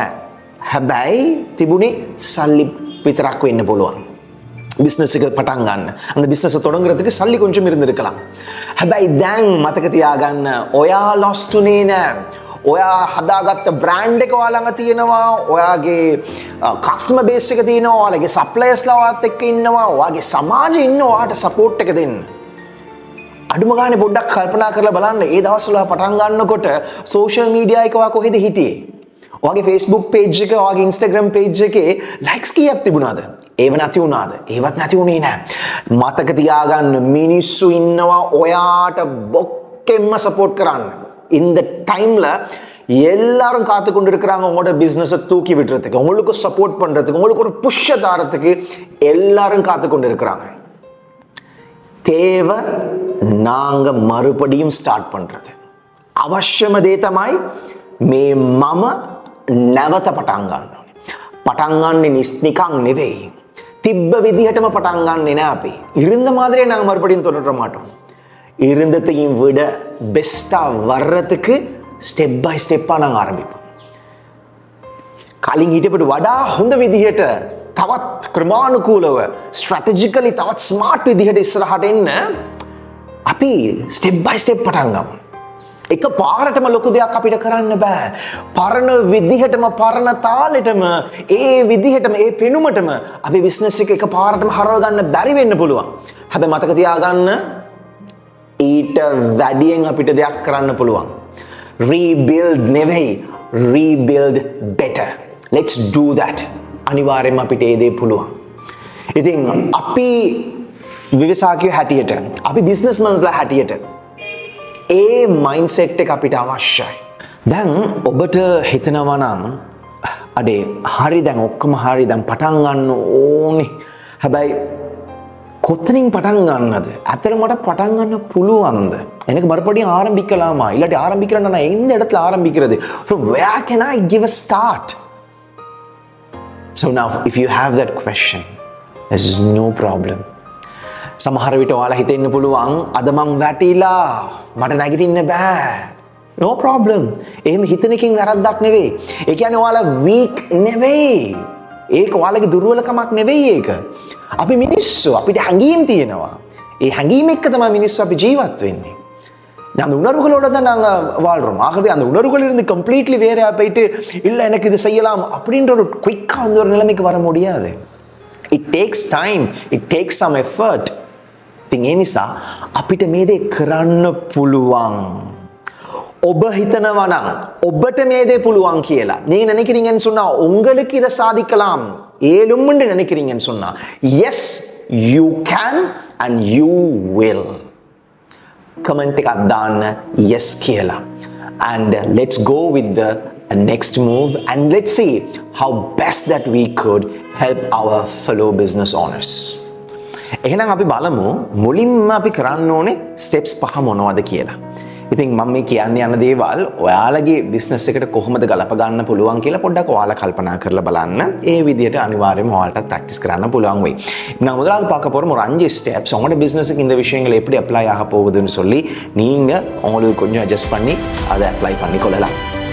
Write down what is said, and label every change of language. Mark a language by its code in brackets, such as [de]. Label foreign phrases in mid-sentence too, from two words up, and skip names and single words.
[si] හැබැයි තිබුණේ සල්ලි විතරක් වෙන්න පුළුවන්. [ta] பிஸ்னஸ் பட்டான் அந்த பிஸ்னஸ் தொடங்குறதுக்கு சல்லி கொஞ்சம் இருந்திருக்கலாம். [si] හැබැයි දැන් මතක තියාගන්න, ඔයා lost උනේ නෑ. ඔයා හදාගත්ත බ්‍රෑන්ඩ් එක ඔයාලඟ තියෙනවා, ඔයාගේ [en] customer base [si] එක තියෙනවා, ඔයාලගේ සප්ලයර්ස්ලා ඔයාත් එක්ක ඉන්නවා, ඔයාගේ සමාජෙ ඉන්න ඔයාට සපෝට් එක දෙන්න. අඩුම ගානේ පොඩ්ඩක් කල්පනා කරලා බලන්න, ඒ දවස්වල පටන් ගන්නකොට [en] social media [si] එක ඔයා කොහෙද හිටියේ? ඔයාගේ Facebook page එක, ඔයාගේ Instagram page එකේ likes කීයක් තිබුණාද? ඒව නැති වුණාද? ඒවත් නැති වුණේ නෑ. මතක තියාගන්න, මිනිස්සු ඉන්නවා ඔයාට බොක්කෙම්ම සපෝට් කරන්න. [ta] இந்த டைம்ல எல்லாரும் காத்து கொண்டு இருக்கிறாங்க உங்களோட பிசினஸை தூக்கி விடுறதுக்கு, உங்களுக்கு சப்போர்ட் பண்றதுக்கு, உங்களுக்கு ஒரு புஷ்ஷ தாரத்துக்கு எல்லாரும் காத்து கொண்டு இருக்கிறாங்க. தேவை நாங்க மறுபடியும் ஸ்டார்ட் பண்றது. [si] අවශ්‍යම දේ තමයි මේ මම නැවත පටන් ගන්න ඕනේ. පටන් ගන්නෙ නිකන් නෙවෙයි. තිබ්බ විදිහටම පටන් ගන්නෙ නෑ අපි. [ta] இருந்த மாதிரியே நாங்க மறுபடியும் தொடர மாட்டோம். இருந்ததையும் விட பெஸ்டா வர்றதுக்கு [en] step by step [ta] நாங்க ஆரம்பிப்போம். [si] කලින් හිටපට වඩා හොඳ විදිහට තවත් ක්‍රමානුකූලව ස්ට්‍රැටජිකලි තවත් ස්මාර්ට් විදිහට ඉස්සරහට එන්න අපි [en] step by step [si] පටන් ගමු. එක පාරටම ලොකු දෙයක් අපිට කරන්න බෑ. පරණ විදිහටම පරණ තාලෙටම ඒ විදිහටම ඒ පෙනුමටම අපි බිස්නස් එක පාරටම හරව ගන්න බැරි වෙන්න පුළුවන්. හැබැයි මතක තියාගන්න, ඊට වැඩියෙන් අපිට දෙයක් කරන්න පුළුවන්. [en] rebuild නෙවෙයි, rebuild better. Let's do that. [si] අනිවාර්යයෙන්ම අපිට ඒ දේ පුළුවන්. ඉතින් අපි විවසාකියෝ හැටියට, අපි බිස්නස්මන්ස්ලා හැටියට ඒ මයින්ඩ්සෙට් එක අපිට අවශ්‍යයි. දැන් ඔබට හිතනවා නම් අඩේ හරි දැන් ඔක්කොම හරි දැන් පටන් ගන්න ඕනේ. හැබැයි කොතනින් පටන් ගන්නද? ඇත්තටම මට පටන් ගන්න පුළුවන්ද? [ta] எனக்கு மறுபடியும் ஆரம்பிக்கலாமா? இல்லாட்டி ஆரம்பிக்கிறேன்னா நான் எந்த இடத்துல ஆரம்பிக்கிறது? [en] From where can I give a start? So now if you have that question, there's no problem. [si] සමහර විට ඔයාලා හිතෙන්න පුළුවන් අද මං වැටිලා මට නැගිටින්න බෑ. [en] No problem. [si] එහෙම හිතන එකෙන් වැරද්දක් නෙවෙයි. ඒ කියන්නේ ඔයාලා weak නෙවෙයි. ඒක ඔයාලගේ දුර්වලකමක් නෙවෙයි ඒක. අපි මිනිස්සු අපිට හැඟීම් තියෙනවා. ඒ හැඟීම් එක්ක තමයි මිනිස්සු අපි ජීවත් වෙන්නේ. [ta] அந்த உணர்வுகளோட தான் நாங்கள் வாழ்கிறோம். ஆகவே அந்த உணர்வுகளிலிருந்து கம்ப்ளீட்லி வேற போயிட்டு இல்லை எனக்கு இது செய்யலாம் அப்படின்ற ஒரு குயிக்காக வந்து ஒரு நிலைமைக்கு வர முடியாது. [en] It takes time, it takes some effort. [si] ඉතින් ඒ නිසා අපිට මේ දේ කරන්න පුළුවන්. ඔබ හිතනවා නම් ඔබට මේ දේ පුළුවන් කියලා. [ta] நீங்க நினைக்கிறீங்கன்னு சொன்னா உங்களுக்கு இத சாதிக்கலாம். ஏழும்னு நினைக்கிறீங்கன்னு சொன்னா [en] yes you can and you will. [si] Comment එකක් දාන්න yes කියලා. [en] And let's go with the next move and let's see how best that we could help our fellow business owners. [si] එහෙනම් අපි බලමු මුලින්ම අපි කරන්න ඕනේ ස්ටෙප්ස් 5 මොනවද කියලා. ඉතින් මම මේ කියන්න යන දේවල් ඔයාලගේ බිස්නස් එකට කොහොමද ගලප ගන්න පුළුවන් කියලා පොඩ්ඩක් ඔයාලා කල්පනා කරලා බලන්න. ඒ විදිහට அனிவாரியமா ඔයාලටත් பிராக்டிஸ் කරන්න පුළුවන් වෙයි. [ta] நான் முதலாவது பார்க்க போறோம் ஒரு 5 ஸ்டெப்ஸ். உங்களோட பிசினஸுக்கு இந்த விஷயங்கள் எப்படி அப்ளை ஆக போகுதுன்னு சொல்லி நீங்க உங்களுக்கு கொஞ்சம் அட்ஜஸ்ட் பண்ணி அதை அப்ளை பண்ணி கொள்ளலாம்.